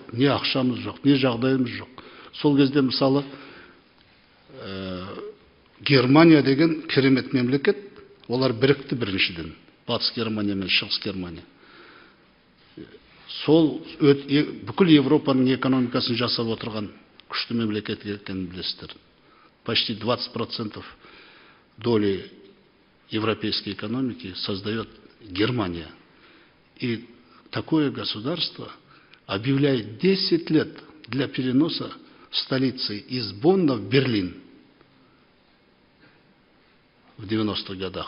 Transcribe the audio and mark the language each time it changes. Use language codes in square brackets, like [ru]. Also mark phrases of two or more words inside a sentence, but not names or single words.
[kk] Не ақшамыз жоқ, не жағдайымыз жоқ. Сол кезде мысалы Германия деген керемет мемлекет, олар бірікті біріншіден. Батыс Германия мен Шығыс Германия. Сол бүкіл Европаның экономикасын жасап отырған күшті мемлекет екенін білесіздер. [ru] Почти 20% доли европейской экономики создает Германия. И такое государство объявляет 10 лет для переноса столицы из Бонна в Берлин в 90-х годах.